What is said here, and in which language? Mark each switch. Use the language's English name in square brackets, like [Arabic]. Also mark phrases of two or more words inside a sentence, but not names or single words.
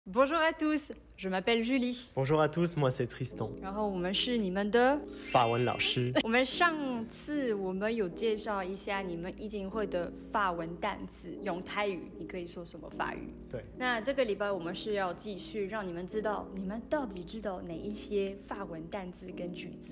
[French] Bonjour à tous，je m'appelle Julie。 Bonjour à tous， moi c'est Tristan。 [Chinese] 然后我们是你们的法文老师。我们上次有介绍一下你们一定会的法文单字，用泰语你可以说什么法语？对。那这个礼拜我们是要继续让你们知道，你们到底知道哪一些法文单字跟句子？